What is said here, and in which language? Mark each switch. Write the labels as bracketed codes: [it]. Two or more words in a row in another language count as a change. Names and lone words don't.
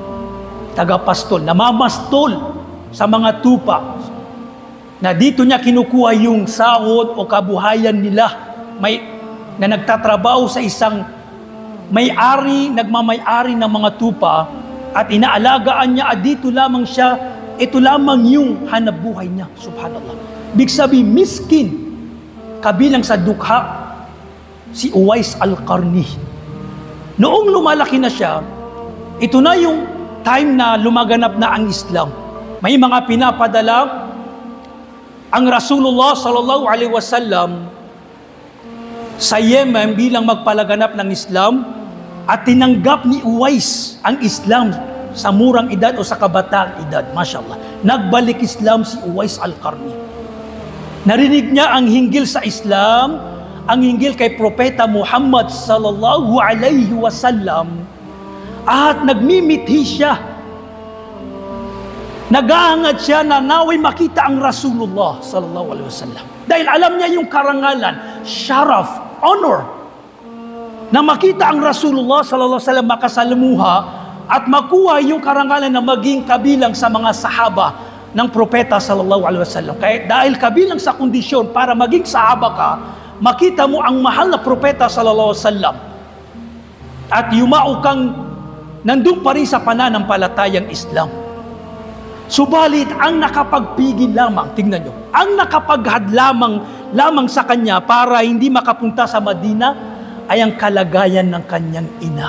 [tl] Tagapastol, namamastol sa mga tupa, na dito niya kinukuha yung sahod o kabuhayan nila, na nagtatrabaho sa isang may-ari, nagmamay-ari ng mga tupa, at inaalagaan niya, at dito lamang siya, ito lamang yung hanap buhay niya. Subhanallah. Big sabi, miskin, kabilang sa dukha, si Uwais al-Qarni. Noong lumalaki na siya, ito na yung time na lumaganap na ang Islam. May mga pinapadala ang Rasulullah [ar] صلى الله عليه وسلم [tl] sa Yemen bilang magpalaganap ng Islam, at tinanggap ni Uwais ang Islam sa murang edad o sa kabataang edad. Mashallah. Nagbalik Islam si Uwais al-Qarni. Narinig niya ang hinggil sa Islam, ang hinggil kay Propeta Muhammad [ar] صلى الله عليه وسلم, [tl] at nagmimithi siya Naghahangad siya na naway makita ang Rasulullah [ar] صلى الله عليه وسلم. [tl] Dahil alam niya yung karangalan, syaraf, honor, na makita ang Rasulullah [ar] صلى الله عليه وسلم [tl] makasalamuha at makuha yung karangalan na maging kabilang sa mga sahaba ng propeta [ar] صلى الله عليه وسلم. [tl] Kaya dahil kabilang sa kondisyon para maging sahaba ka, makita mo ang mahal na propeta [ar] صلى الله عليه وسلم [tl] at yumao kang nandun pa rin sa pananampalatayang Islam. Subalit, ang nakapagpigil lamang, tingnan nyo, ang nakapaghad lamang sa kanya para hindi makapunta sa Madina ay ang kalagayan ng kanyang ina.